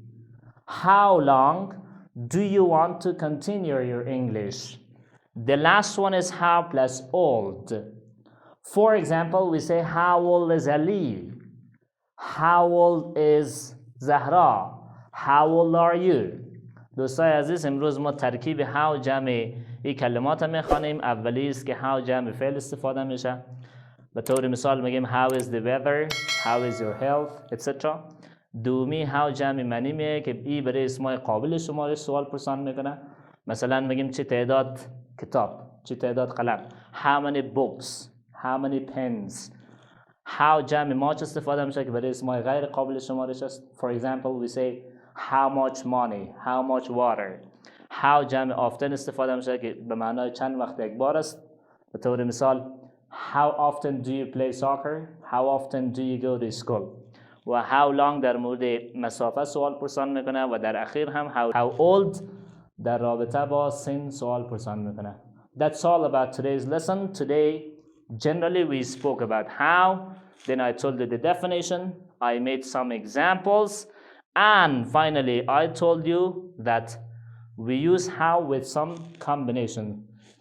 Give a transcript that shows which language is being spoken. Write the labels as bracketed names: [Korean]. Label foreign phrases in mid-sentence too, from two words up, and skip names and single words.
[English] How long do you want to continue your English? The last one is how plus old. For example, we say how old is Ali? How old is Zahra? How old are you? [Persian] دوستای عزیز، امروز ما ترکیب how جمع این کلمات میخوانیم. اولی است که how جمع فعل استفاده میشه. به طور مثال میگیم [English] how is the weather, how is your health, etc. [Persian] دومی how جمع معنی میه که این برای اسمای قابل شمارش سوال پرسان میکنه. مثلا میگیم چه تعداد کتاب، چه تعداد قلم. [English] How many books, how many pens. [Persian] How جمع much استفاده میشه که برای اسمای غیر قابل شمارش است. For example, we say how much money, how much water. How جمع often استفاده میشه که به معنای چند وقت یک بار است. به طور مثال [English] how often do you play soccer? How often do you go to school? [Persian] و [English] how long [Persian] در مورد مسافت سوال پرسان میکنه و در اخیر هم [English] how old [Persian] در رابطه با سن سوال پرسان میکنه. [English] That's all about today's lesson. Today, generally we spoke about how, then I told you the definition, I made some examples, and finally I told you that we use how with some combination.